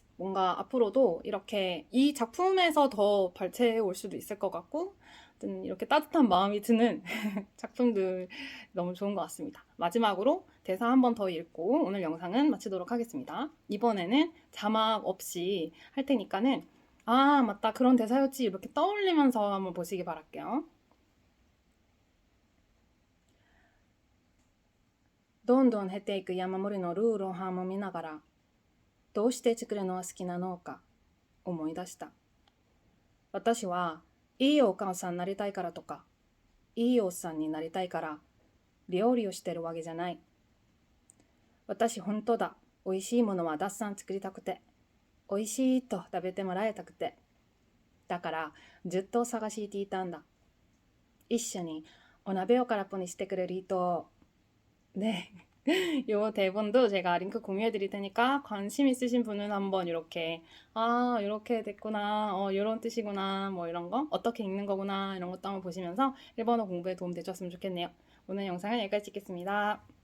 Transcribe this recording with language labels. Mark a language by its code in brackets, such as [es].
[ko] 뭔가 앞으로도 이렇게 이 작품에서 더 발췌해 올 수도 있을 것 같고 이렇게 따뜻한 마음이 드는 작품들 너무 좋은 것 같습니다. 마지막으로 대사 한 번 더 읽고 오늘 영상은 마치도록 하겠습니다. 이번에는 자막 없이 할 테니까는 아 맞다 그런 대사였지 이렇게 떠올리면서 한번 보시기 바랄게요. [ja] どんどん減っていく山盛りのルールを半も見ながら、どうして作るのは好きなのか思い出した。私はいいお母さんになりたいからとか、いいおっさんになりたいから料理をしてるわけじゃない。私本当だ、美味しいものはたくさん作りたくて、美味しいと食べてもらいたくて、だからずっと探していたんだ。一緒にお鍋を空っぽにしてくれる人を [ko] 네. 요 대본도 제가 링크 공유해 드릴 테니까 관심 있으신 분은 한번 이렇게 아 이렇게 됐구나 이런 뜻이구나 뭐 이런 거 어떻게 읽는 거구나 이런 것도 한번 보시면서 일본어 공부에 도움 되셨으면 좋겠네요. 오늘 영상은 여기까지 찍겠습니다.